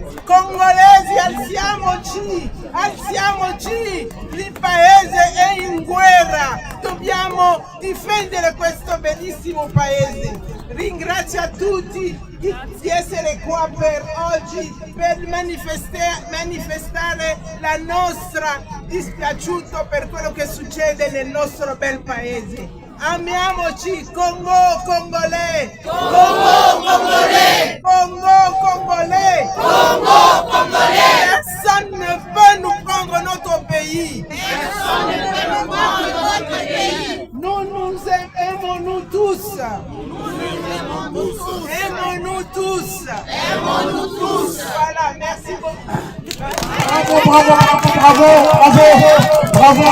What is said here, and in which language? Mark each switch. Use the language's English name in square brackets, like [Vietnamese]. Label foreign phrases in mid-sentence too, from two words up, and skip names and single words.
[Italian] Congolesi, alziamoci, il paese è in guerra, dobbiamo difendere questo bellissimo paese. Ringrazio a tutti di essere qua per oggi, per manifestare la nostra dispiaciuto per quello che succede nel nostro bel paese. Amiamoci, [French] Congo congolais! Congo congolais! Congo congolais! Congo congolais! Personne ne peut nous prendre notre pays! Personne ne peut nous prendre notre pays! Nous nous aimons tous! Aimons-nous tous! Aimons-nous tous! Voilà, merci beaucoup! Bravo!